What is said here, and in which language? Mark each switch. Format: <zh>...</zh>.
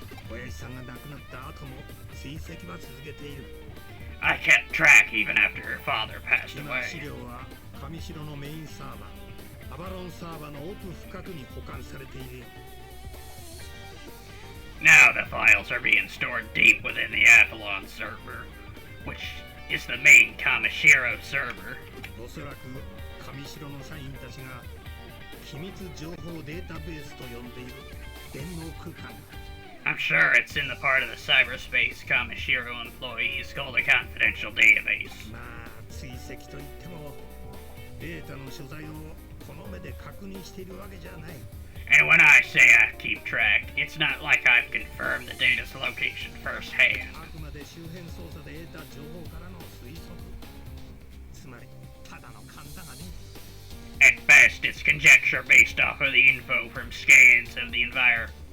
<ja>親父さんが亡くなった後も追跡は続けている。</ja> <en>I kept track even after her father passed</en> <ja>今</ja> <en>away.</en> <ja>資料は上白のメインサーバー、アバロンサーバーの奥深くに保管されているよ。</ja> <en>Now the files are being stored deep within the Avalon server, which is the main Kamishiro server.</en> <ja>おそらく上白の社員たちが機密情報データベースと呼んでいる電脳空間。</ja> <en>I'm sure it's in the part of the cyberspace Kamishiro employees called a confidential database.</en> <ja>まあ追跡といってもデータの所在をこの目で確認しているわけじゃない。</ja> <en>And when I say I keep track, it's not like I've confirmed the data's location firsthand.</en> <ja>あくまで周辺捜査で得た情報からの推測。つまりただの勘だがね。</ja> <en>At best, least it's conjecture based off of the info from scans of the environs.</en>